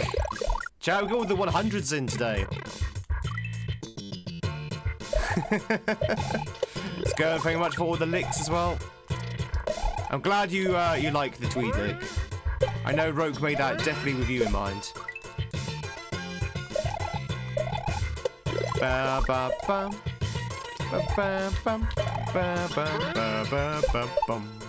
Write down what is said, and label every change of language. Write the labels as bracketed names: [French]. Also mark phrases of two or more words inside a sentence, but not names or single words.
[English] Shall we go with the 100s in today? Skirm, thank you much for all the licks as well. I'm glad you like the Tweed lick. I know Roke made that definitely with you in mind. Ba ba bum. Ba ba bum. Ba ba ba ba ba bum.